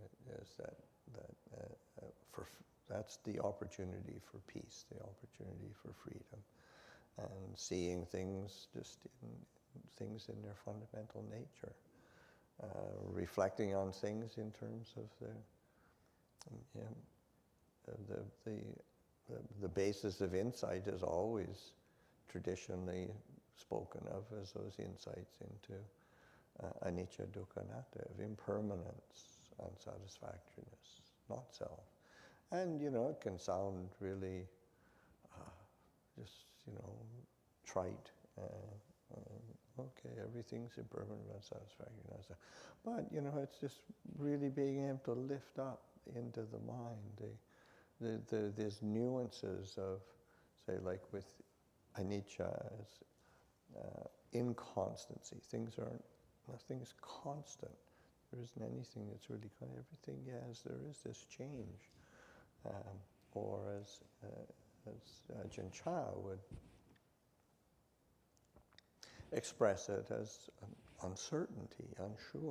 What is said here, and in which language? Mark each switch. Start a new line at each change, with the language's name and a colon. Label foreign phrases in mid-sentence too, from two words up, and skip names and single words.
English: that's the opportunity for peace, the opportunity for freedom, and seeing things just in their fundamental nature, reflecting on things in terms of the basis of insight is always traditionally spoken of as those insights into
Pali: anicca, dukkha, anatta,
English: of impermanence, unsatisfactoriness, not self. And, it can sound really trite. Okay, everything's impermanent, unsatisfactory, not self. But, it's just really being able to lift up into the mind these nuances of, say, like with anicca, inconstancy. Nothing's constant. There isn't anything that's really everything, yes, there is this change. or as Ajahn Chah would express it as uncertainty, unsure.